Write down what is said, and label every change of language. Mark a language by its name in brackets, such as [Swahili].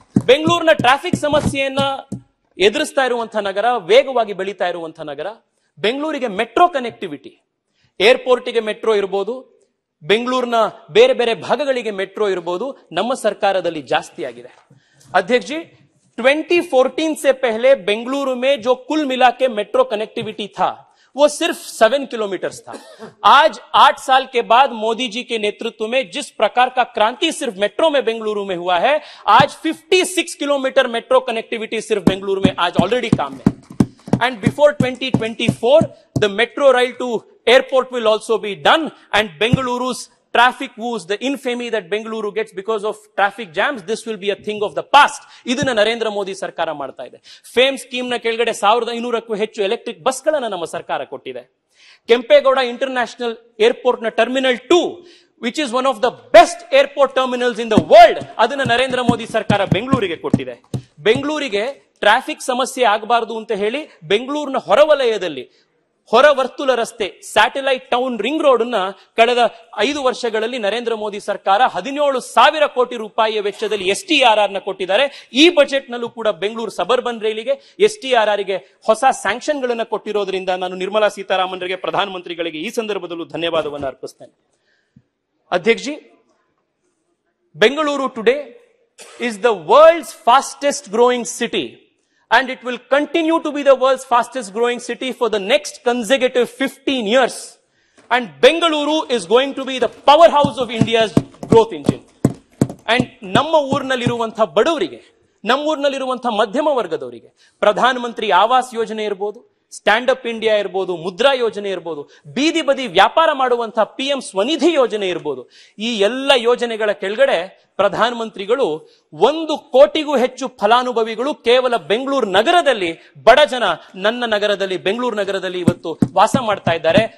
[Kannada] ಬೆಂಗಳೂರಿನ ಟ್ರಾಫಿಕ್ ಸಮಸ್ಯೆಯನ್ನ ಎದುರಿಸ್ತಾ ಇರುವಂತಹ ನಗರ, ವೇಗವಾಗಿ ಬೆಳೀತಾ ಇರುವಂತಹ ನಗರ. ಬೆಂಗಳೂರಿಗೆ ಮೆಟ್ರೋ ಕನೆಕ್ಟಿವಿಟಿ, ಏರ್ಪೋರ್ಟಿಗೆ ಮೆಟ್ರೋ ಇರಬಹುದು, ಬೆಂಗಳೂರಿನ ಬೇರೆ ಬೇರೆ ಭಾಗಗಳಿಗೆ ಮೆಟ್ರೋ ಇರಬಹುದು, ನಮ್ಮ ಸರ್ಕಾರದಲ್ಲಿ ಜಾಸ್ತಿ ಆಗಿದೆ. [Hindi] अध्यक्ष जी, 2014 से पहले बेंगलुरु में जो कुल मिला के मेट्रो कनेक्टिविटी था वो सिर्फ 7 किलोमीटर था. आज 8 साल के बाद मोदी जी के नेतृत्व में जिस प्रकार का क्रांति सिर्फ मेट्रो में बेंगलुरु में हुआ है, आज 56 किलोमीटर मेट्रो कनेक्टिविटी सिर्फ बेंगलुरु में आज ऑलरेडी काम में. [English] And before 2024, the metro rail to airport will also be done, and Bengaluru's traffic woes, the infamy that Bengaluru gets because of traffic jams, this will be a thing of the past. [Kannada] ಇದನ್ನ ನರೇಂದ್ರ ಮೋದಿ ಸರ್ಕಾರ ಮಾಡ್ತಾ ಇದೆ. Fame scheme ನ ಕೆಳಗಡೆ 1500ಕ್ಕೂ ಹೆಚ್ಚು electric bus ಗಳನ್ನ ನಮ್ಮ ಸರ್ಕಾರ ಕೊಟ್ಟಿದೆ. ಕೆಂಪೇಗೌಡ ಇಂಟರ್ನ್ಯಾಷನಲ್ ಏರ್ಪೋರ್ಟ್ ನ terminal 2, [English] which is one of the best airport terminals in the world, [Kannada] ಅದನ್ನ ನರೇಂದ್ರ ಮೋದಿ ಸರ್ಕಾರ ಬೆಂಗಳೂರಿಗೆ ಕೊಟ್ಟಿದೆ. ಬೆಂಗಳೂರಿಗೆ ಟ್ರಾಫಿಕ್ ಸಮಸ್ಯೆ ಆಗಬಾರದು ಅಂತ ಹೇಳಿ ಬೆಂಗಳೂರಿನ ಹೊರವಲಯದಲ್ಲಿ ಹೊರವರ್ತುಲ ರಸ್ತೆ, ಸ್ಯಾಟಲೈಟ್ ಟೌನ್ ರಿಂಗ್ ರೋಡ್ ಅನ್ನ ಕಳೆದ 5 ವರ್ಷಗಳಲ್ಲಿ ನರೇಂದ್ರ ಮೋದಿ ಸರ್ಕಾರ 17,000 ಕೋಟಿ ರೂಪಾಯಿಯ ವೆಚ್ಚದಲ್ಲಿ STRR ನ ಕೊಟ್ಟಿದ್ದಾರೆ. ಈ ಬಜೆಟ್ ನಲ್ಲೂ ಕೂಡ ಬೆಂಗಳೂರು ಸಬರ್ಬನ್ ರೈಲಿಗೆ STRR ಗೆ ಹೊಸ ಸ್ಯಾಂಕ್ಷನ್ ಗಳನ್ನ ಕೊಟ್ಟಿರೋದ್ರಿಂದ ನಾನು ನಿರ್ಮಲಾ ಸೀತಾರಾಮನ್ರಿಗೆ, ಪ್ರಧಾನಮಂತ್ರಿಗಳಿಗೆ ಈ ಸಂದರ್ಭದಲ್ಲೂ ಧನ್ಯವಾದವನ್ನು ಅರ್ಪಿಸ್ತೇನೆ. [English] ಅಧ್ಯಕ್ಷ ji, Bengaluru today is the world's fastest growing city, and it will continue to be the world's fastest growing city for the next consecutive 15 years. And Bengaluru is going to be the powerhouse of India's growth engine. [Kannada] And ನಮ್ಮ ಊರಿನಲ್ಲಿರುವಂತಹ ಬಡವರಿಗೆ, ನಮ್ಮ ಊರಿನಲ್ಲಿರುವಂತಹ ಮಧ್ಯಮ ವರ್ಗದವರಿಗೆ ಪ್ರಧಾನ ಮಂತ್ರಿ ಆವಾಸ್ ಯೋಜನೆ ಇರಬಹುದು, stand up India ಇರಬಹುದು, ಮುದ್ರಾ ಯೋಜನೆ ಇರಬಹುದು, ಬೀದಿ ಬದಿ ವ್ಯಾಪಾರ ಮಾಡುವಂತಹ PM ಸ್ವನಿಧಿ ಯೋಜನೆ ಇರಬಹುದು, ಈ ಎಲ್ಲ ಯೋಜನೆಗಳ ಕೆಳಗಡೆ ಪ್ರಧಾನ ಮಂತ್ರಿಗಳು 1 ಕೋಟಿಗೂ ಹೆಚ್ಚು ಫಲಾನುಭವಿಗಳು ಕೇವಲ ಬೆಂಗಳೂರು ನಗರದಲ್ಲಿ, ಬಡ ಜನ ನನ್ನ ನಗರದಲ್ಲಿ, ಬೆಂಗಳೂರು ನಗರದಲ್ಲಿ ಇವತ್ತು ವಾಸ ಮಾಡ್ತಾ ಇದ್ದಾರೆ.